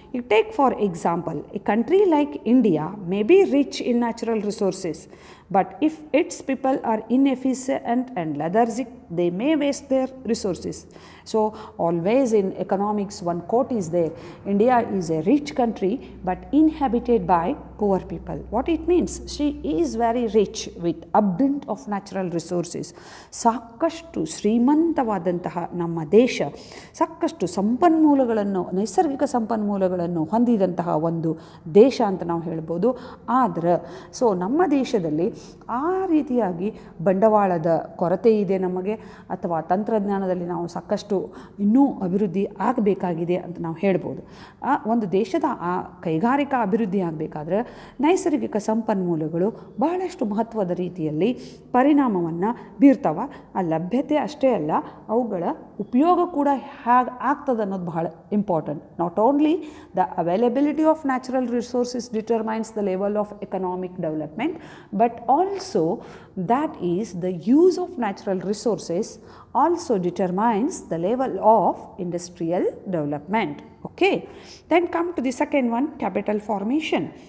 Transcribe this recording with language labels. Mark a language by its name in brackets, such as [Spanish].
[English] You take for example, a country like India may be rich in natural resources, but if its people are inefficient and lethargic, they may waste their resources. So always in economics one quote is there: India is a rich country but inhabited by poor people. What it means? She is very rich with abundance of natural resources. [Kannada] ಸಾಕಷ್ಟು ಶ್ರೀಮಂತವಾದಂತಹ ನಮ್ಮ ದೇಶ ಸಾಕಷ್ಟು ಸಂಪನ್ಮೂಲಗಳನ್ನು, ನೈಸರ್ಗಿಕ ಸಂಪನ್ಮೂಲಗಳನ್ನು ಹೊಂದಿದಂತಹ ಒಂದು ದೇಶ ಅಂತ ನಾವು ಹೇಳ್ಬೋದು. ಆದರೆ ಸೊ ನಮ್ಮ ದೇಶದಲ್ಲಿ ಆ ರೀತಿಯಾಗಿ ಬಂಡವಾಳದ ಕೊರತೆ ಇದೆ ನಮಗೆ, ಅಥವಾ ತಂತ್ರಜ್ಞಾನದಲ್ಲಿ ನಾವು ಸಾಕಷ್ಟು ಇನ್ನೂ ಅಭಿವೃದ್ಧಿ ಆಗಬೇಕಾಗಿದೆ ಅಂತ ನಾವು ಹೇಳ್ಬೋದು. ಒಂದು ದೇಶದ ಆ ಕೈಗಾರಿಕಾ ಅಭಿವೃದ್ಧಿ ಆಗಬೇಕಾದ್ರೆ ನೈಸರ್ಗಿಕ ಸಂಪನ್ಮೂಲಗಳು ಬಹಳಷ್ಟು ಮಹತ್ವದ ರೀತಿಯಲ್ಲಿ ಪರಿಣಾಮವನ್ನು ಬೀರ್ತಾವ. ಆ ಲಭ್ಯತೆ ಅಷ್ಟೇ ಅಲ್ಲ, ಅವುಗಳ ಉಪಯೋಗ ಕೂಡ ಹೇಗೆ ಆಗ್ತದೆ ಅನ್ನೋದು ಬಹಳ important. [English] Not only the availability of natural resources determines the level of economic development, but also that is the use of natural resources also determines the level of industrial development. Okay, then come to the second one, capital formation.